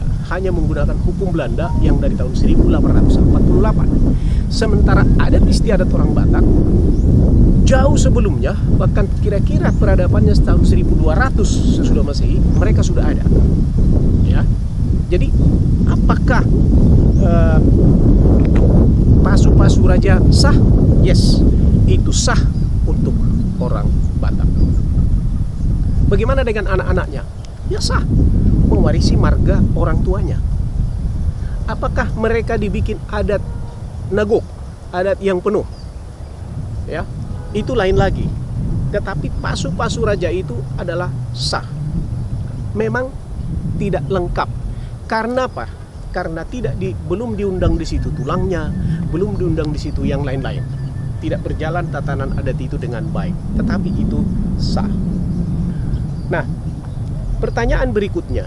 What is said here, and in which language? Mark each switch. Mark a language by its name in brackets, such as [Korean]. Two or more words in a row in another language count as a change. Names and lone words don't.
[Indonesian] Hanya menggunakan hukum Belanda yang dari tahun 1848. Sementara adat istiadat orang Batak jauh sebelumnya, bahkan kira-kira peradabannya tahun 1200 sesudah Masehi, mereka sudah ada. Ya. Jadi, apakah [Batak Toba] pasu-pasu raja [Indonesian] sah? Yes, itu sah untuk orang Batak. Bagaimana dengan anak-anaknya? Ya sah, mewarisi marga orang tuanya. Apakah mereka dibikin adat nagok, adat yang penuh? Ya, itu lain lagi. Tetapi [Batak Toba] pasu-pasu raja [Indonesian] itu adalah sah. Memang tidak lengkap. Karena apa? Karena belum diundang di situ tulangnya, belum diundang di situ yang lain-lain. Tidak berjalan tatanan adat itu dengan baik. Tetapi itu sah. Nah, pertanyaan berikutnya.